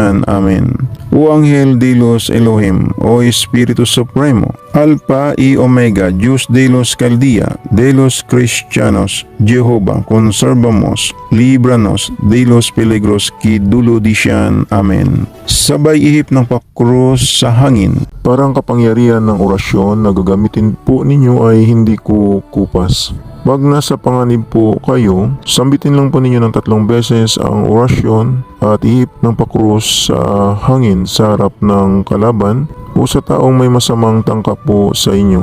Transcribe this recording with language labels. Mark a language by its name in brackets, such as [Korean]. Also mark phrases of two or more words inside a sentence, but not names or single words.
[Spanish] Amen. O Anghel de los Elohim, o Espiritu Supremo, Alpha y Omega, Dios de los Caldea, de los Cristianos, Jehovah, conservamos, líbranos de los peligros que duludisyan. Amen. [Filipino] Sabay ihip ng pakrus sa hangin. Parang kapangyarihan ng orasyon na gagamitin po ninyo ay hindi ko kupas. Pag nasa panganib po kayo, sambitin lang po ninyo ng 3 beses ang orasyon at ihip ng pakrus sa hangin sa harap ng kalaban o sa taong may masamang tangka po sa inyo.